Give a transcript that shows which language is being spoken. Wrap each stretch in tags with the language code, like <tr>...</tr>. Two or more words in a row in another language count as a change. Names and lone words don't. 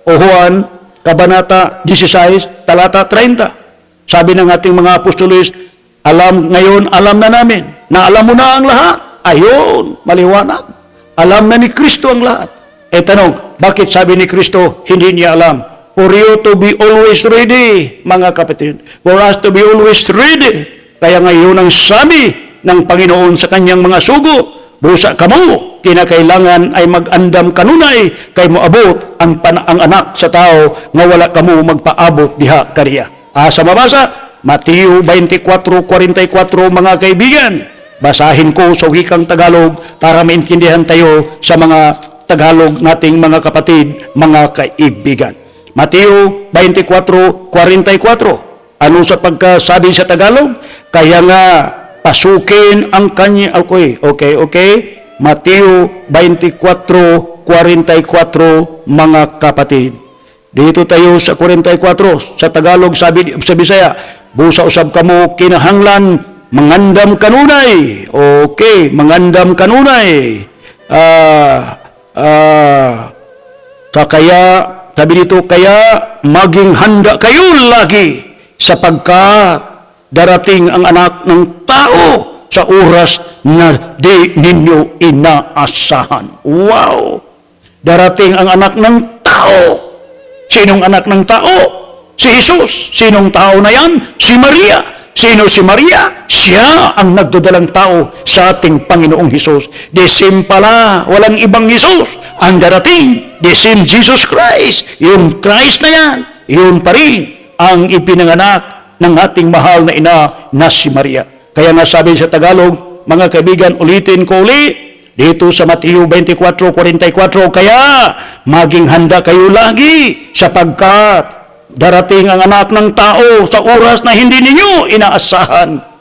<tl>O Juan, Kabanata 16, talata 30. Sabi ng ating mga apostolis, alam na namin, na alam mo na ang lahat. Ayun, maliwanag. Alam na ni Kristo ang lahat. Tanong, bakit sabi ni Kristo, hindi niya alam?</tl> <en>For you to be always ready,</en> <tl>mga kapatid.</tl> <en>For us to be always ready.</en> <tl>Kaya ngayon ang sabi ng Panginoon sa kanyang mga sugo,</tl> <ceb>busa kamo, kinakailangan ay mag-andam kanunay, kay moabot ang anak sa tao, nga wala kamo magpaabot diha kariya.</ceb> <tl>Sa mabasa, Mateo 24:44, mga kaibigan. Basahin ko sa wikang Tagalog para maintindihan tayo sa mga Tagalog nating mga kapatid, mga kaibigan. Mateo 24:44. Ano sa pagkasabi sa Tagalog? Kaya nga, pasukin ang kanya. Okay. Mateo 24:44, mga kapatid. Dito tayo sa 44. Sa Tagalog, sabi sa Bisaya,</tl> <ceb>busa usab kamo kinahanglan mangandam kanunay. Okay, mangandam kanunay.</ceb> <tl>Kaya, sabi dito, kaya maging handa kayo lagi sapagkat darating ang anak ng tao sa oras na di ninyo inaasahan. Wow! Darating ang anak ng tao. Sinong anak ng tao? Si Jesus. Sinong tao na yan? Si Maria. Sino si Maria? Siya ang nagdadalang tao sa ating Panginoong Jesus.</tl> <en>The same</en> <tl>pala, walang ibang Jesus ang darating.</tl> <en>The same Jesus Christ.</en> <tl>Yung Christ na yan, yun pa rin ang ipinanganak ng ating mahal na ina na si Maria. Kaya nga sabi sa Tagalog, mga kaibigan, ulitin ko ulit, dito sa Mateo 24:44, kaya maging handa kayo lagi sapagkat darating ang anak ng tao sa oras na hindi ninyo inaasahan.</tl>